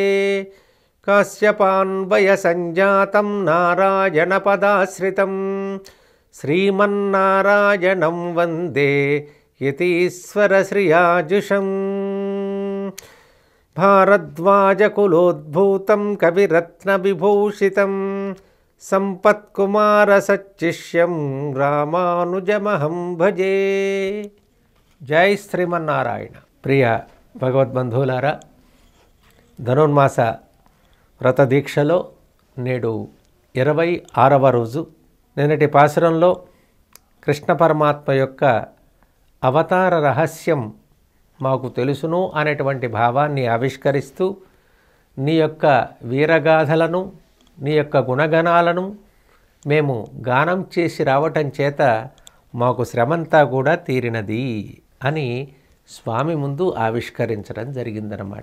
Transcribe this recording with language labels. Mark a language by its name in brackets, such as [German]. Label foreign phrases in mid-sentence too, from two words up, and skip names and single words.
[Sanskrit] काश्यपान्वयसञ्जातं नारायणपदाश्रितं श्रीमन्नारायणं वन्दे यतीश्वरश्रियाजुषम्। भारद्वाजकुलोद्भूतं कविरत्नविभूषितं संपत्कुमारसच्चिष्यं रामानुजमहं भजे। [Telugu] జై శ్రీమన్నారాయణ. ప్రియ భగవద్బంధువులారా, ధనుర్మాస వ్రత దీక్షలో నేడు 26వ రోజు. నిన్నటి పాసురంలో కృష్ణ పరమాత్మ యొక్క అవతార రహస్యం మాకు తెలుసును అనేటువంటి భావాన్ని ఆవిష్కరిస్తూ నీ యొక్క వీరగాథలను నీ యొక్క గుణగణాలను మేము గానం చేసి రావటం చేత మాకు శ్రమంతా కూడా తీరినది అని స్వామి ముందు ఆవిష్కరించడం జరిగిందన్నమాట.